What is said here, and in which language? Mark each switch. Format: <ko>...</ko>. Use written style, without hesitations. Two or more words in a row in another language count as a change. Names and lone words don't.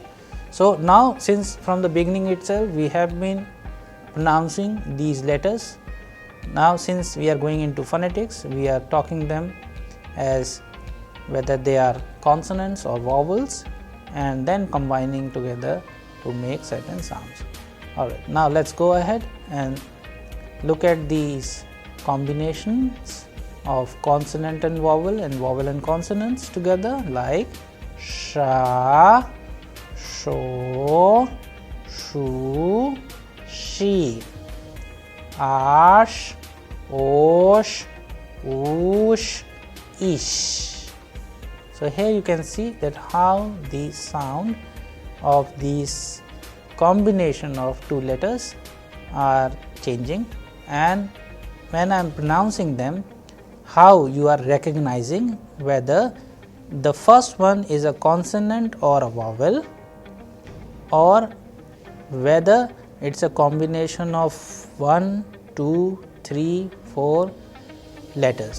<en>So now, since from the beginning itself we have been pronouncing these letters, now since we are going into phonetics, we are talking them as whether they are consonants or vowels and then combining together to make certain sounds. Alright, now let's go ahead and look at these combinations of consonant and vowel and consonants together, like sha, sho, shu, she, ash, osh, oosh, ish. So here you can see that how the sound of these combination of two letters are changing, and when I am pronouncing them, how you are recognizing whether the first one is a consonant or a vowel, or whether it's a combination of 1, 2, 3, 4 letters.</en>